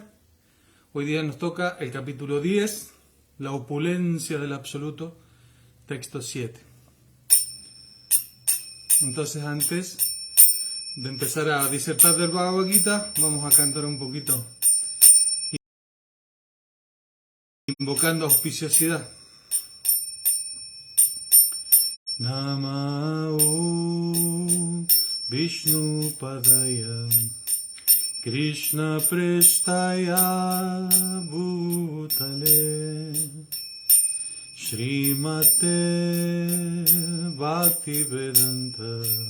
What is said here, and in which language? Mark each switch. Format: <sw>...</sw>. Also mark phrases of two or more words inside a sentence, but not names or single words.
<es>Hoy día nos toca el capítulo 10, la opulencia del absoluto, texto 7. Entonces, antes de empezar a disertar del Bhagavad Gita, vamos a cantar un poquito, invocando auspiciosidad.</es> <sa>Namah Vishnu Padaya Krishna Prestaya Bhutale Srimate Bhaktivedanta</sa>